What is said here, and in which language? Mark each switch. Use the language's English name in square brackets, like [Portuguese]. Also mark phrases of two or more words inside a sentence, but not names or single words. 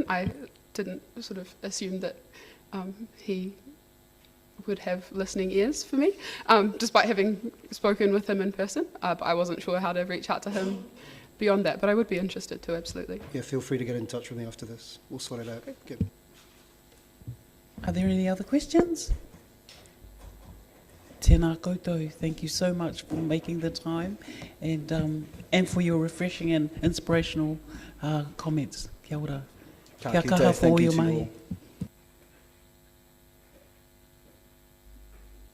[English] I didn't sort of assume that he would have listening ears for me, despite having spoken with him in person. But I wasn't sure how to reach out to him beyond that. But I would be interested to, absolutely. Yeah, feel free to get in touch with me after this. We'll sort it out. Okay. Are there any other questions? [Māori] Tēnā koutou, [English] thank you so much for making the time and for your refreshing and inspirational comments. [Māori] Kia ora. Kia kaha [English] Thank you fō to mai. all.